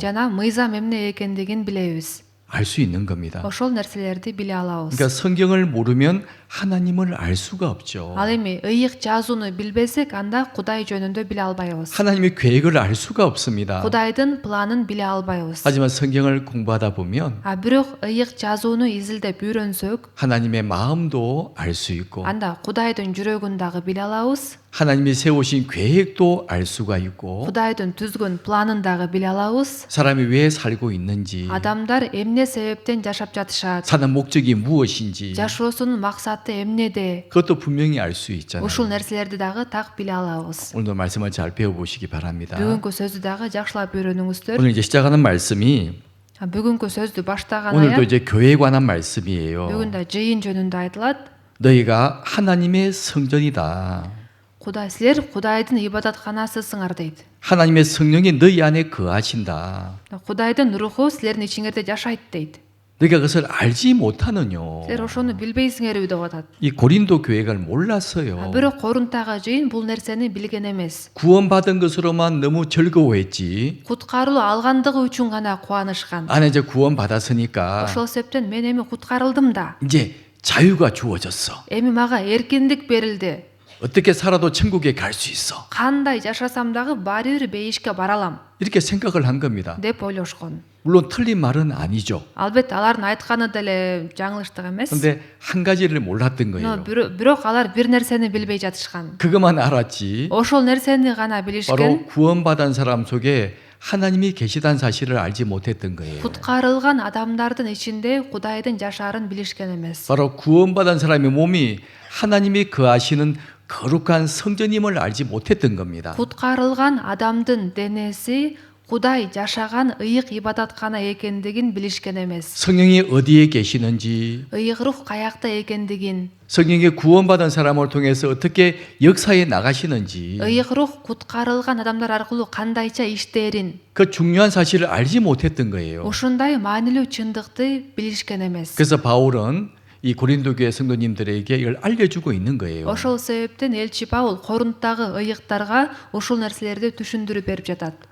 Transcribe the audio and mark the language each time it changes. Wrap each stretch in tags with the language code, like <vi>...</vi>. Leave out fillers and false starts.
<ky>жана мыйзам эмне экендигин билебиз.</ky> <ko>알 수 있는 겁니다.</ko> <ky>Ошол нерселерди биле алабыз.</ky> <ko>그러니까 성경을 모르면 하나님을 알 수가 없죠.</ko> <ky>Ал эми ыйык жазууну билбесек, анда Кудай жөнүндө биле албайбыз.</ky> <ko>하나님의 계획을 알 수가 없습니다.</ko> <ky>Кудайдын планын биле албайбыз.</ky> <ko>하지만 성경을 공부하다 보면</ko> <ky>Бирок ыйык жазууну изилдеп үйрөнсөк,</ky> <ko>하나님의 마음도 알 수 있고</ko> <ky>анда Кудайдын жүрөгүн дагы биле алабыз.</ky> <ko>하나님이 세우신 계획도 알 수가 있고</ko> <ky>Кудайдын түзгөн планын дагы биле алабыз.</ky> <ko>사람이 왜 살고 있는지</ko> <ky>Адамдар эмне себептен жашап жатышат?</ky> <ko>사는 목적이 무엇인지</ko> <ky>Жашоосунун максаты эмнеде?</ky> <ko>그것도 분명히 알 수 있잖아요.</ko> <ky>Ушул нерселерди дагы так биле алабыз.</ky> <ko>오늘도 말씀을 잘 배워보시기 바랍니다.</ko> <ky>Бүгүнкү сөздү дагы жакшылап үйрөнүңүздөр.</ky> <ko>오늘 이제 시작하는 말씀이</ko> <ky>Бүгүнкү сөздү баштаган</ky> <ko>오늘도</ko> <ky>аят</ky> <ko>이제 교회에 관한 말씀이에요.</ko> <ky>бүгүн да жыйын жөнүндө айтылат.</ky> <ko>너희가 하나님의 성전이다.</ko> <ky>Кудай силер Кудайдын ибадатканасысыңар дейт.</ky> <ko>하나님의 성령이 너희 안에 거하신다.</ko> <ky>Кудайдын руху силердин ичиңерде жашайт дейт.</ky> <ko>너희가 그것을 알지 못하느뇨.</ko> <ky>Силер ошону билбейсиңерби деп атат.</ky> <ko>이 고린도 교회가 몰랐어요.</ko> <ky>Бирок Корунтага жыйын бул нерсени билген эмес.</ky> <ko>구원받은 것으로만 너무 즐거워했지.</ko> <ky>Куткарылуу алгандыгы үчүн гана кубанышкан.</ky> <ko>안에 이제 구원받았으니까</ko> <ky>Ошол себептен мен эми куткарылдым да.</ky> <ko>이제 자유가 주어졌어.</ko> <ky>Эми мага эркиндик берилди.</ky> <ko>어떻게 살아도 천국에 갈 수 있어.</ko> <ky>Кандай жашасам дагы баары бир бейишке бара алам</ky> <ko>이렇게 생각을 한 겁니다.</ko> <ky>деп ойлошкон.</ky> <ko>물론 틀린 말은 아니죠.</ko> <ky>Албетте алардын айтканы деле жаңылыштык эмес.</ky> <ko>근데 한 가지를 몰랐던</ko> <ru>Но</ru> <ko>거예요.</ko> <ky>бирок алар бир нерсени билбей жатышкан.</ky> <ko>그것만 알았지.</ko> <ky>Ошол нерсени гана</ky> <ko>바로</ko> <ky>билишкен.</ky> <ko>구원받은 사람 속에 하나님이 계시다는 사실을 알지 못했던 거예요.</ko> <ky>Куткарылган адамдардын ичинде Кудайдын жашаарын билишкен эмес.</ky> <ko>바로 구원받은 사람의 몸이 하나님이 거하시는 거룩한 성전임을 알지 못했던 겁니다.</ko> <ky>Куткарылган адамдын денеси Кудай жашаган ыйык ибадаткана экендигин билишкен эмес.</ky> <ko>성령이 어디에 계시는지,</ko> <ky>Ыйык рух каякта экендигин,</ky> <ko>성령이 구원받은 사람을 통해서 어떻게 역사에 나가시는지</ko> <ky>ыйык рух куткарылган адамдар аркылуу кандайча иштээрин,</ky> <ko>그 중요한 사실을 알지 못했던 거예요.</ko> <ky>ушундай маанилүү чындыкты билишкен эмес.</ky> <ko>그래서 바울은 이 고린도 교회 성도님들에게 이걸 알려주고 있는 거예요.</ko> <ky>Ошол себептен элчи Паул Корунттагы ыйыктарга ушул нерселерди түшүндүрүп берип жатат.</ky>